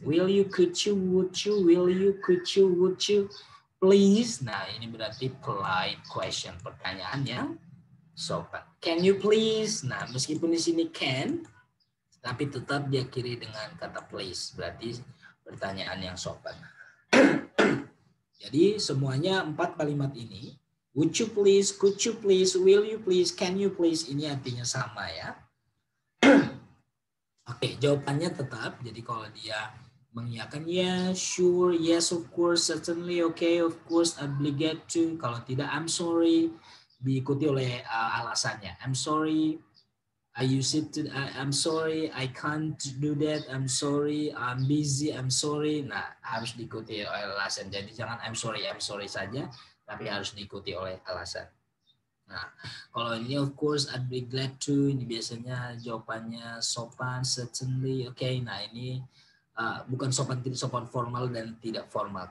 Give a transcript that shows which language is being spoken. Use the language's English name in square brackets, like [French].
[English] Will you, could you, would you, will you, could you, would you, please. [Indonesian] Nah, ini berarti polite question, pertanyaan yang sopan. [English] Can you please? [Indonesian] Nah, meskipun di sini can, tapi tetap diakhiri dengan kata please. Berarti pertanyaan yang sopan. Jadi semuanya 4 kalimat ini, [English] would you please, could you please, [Indonesian] will you please, can you please, ini artinya sama ya. Oke, jawabannya tetap. Jadi kalau dia mengiyakan ya, [English] sure, yes, of course, certainly, okay, of course, obligate to. [Indonesian] Kalau tidak, [English] I'm sorry, [Indonesian] diikuti oleh alasannya. [English] I'm sorry, I use it to, I'm sorry, I can't do that, I'm sorry, I'm busy, I'm sorry. [Indonesian] Nah, harus diikuti oleh alasan. Jadi jangan [English] I'm sorry [Indonesian] saja, tapi harus diikuti oleh alasan. Nah, kalau ini [English] of course I'd be glad to, [Indonesian] ini biasanya jawabannya sopan, certainly, oke. Okay. Nah, ini bukan sopan, tidak sopan formal dan tidak formal.